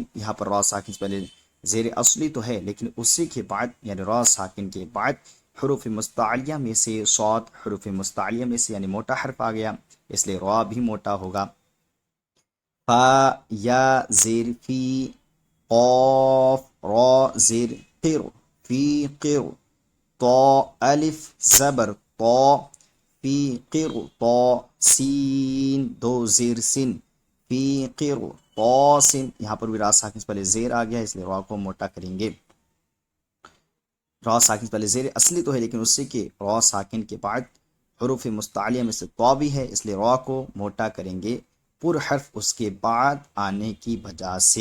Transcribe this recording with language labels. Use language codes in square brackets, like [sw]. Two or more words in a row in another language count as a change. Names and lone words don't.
[ur] یہاں پر را ساکن سے پہلے زیر اصلی تو ہے لیکن اسی کے بعد یعنی را ساکن کے بعد حروف مستعلیہ میں سے صاد حروف مستعلیہ میں سے یعنی موٹا حرف آ گیا، اس لیے را بھی موٹا ہوگا. فا یا زیر فی، قاف را زیر قر [ar] فی قر، [ur] طا الف زبر طا فی قر طا، سین دو زیر سن [ar] فی قر طاسن. [ur] یہاں پر بھی را ساکن سے پہلے زیر آ گیا اس لیے را کو موٹا کریں گے. را ساکن سے پہلے زیر اصلی تو ہے لیکن اسی کے را ساکن کے بعد حروف مستعلیہ میں سے طا بھی ہے اس لیے را کو موٹا کریں گے پر حرف اس کے بعد آنے کی وجہ سے.